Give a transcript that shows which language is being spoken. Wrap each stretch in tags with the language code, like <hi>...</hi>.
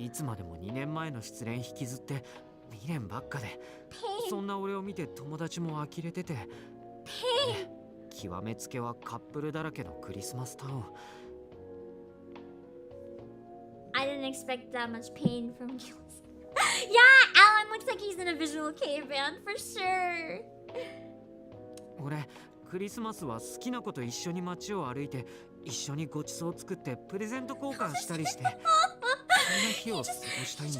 <ja>いつまでも2年前の失恋引きずって未練ばっかで、そんな俺を見て友達も呆れてて、極めつけはカップルだらけのクリスマスタウン。</ja> <en>I didn't expect that much pain from Gil's. Yeah, Alan looks like he's in a visual K band for sure.</en> <ja>俺クリスマスは好きな子と一緒に街を歩いて一緒にごちそう作ってプレゼント交換したりしてそんな日を過ごしたいんだ。</ja>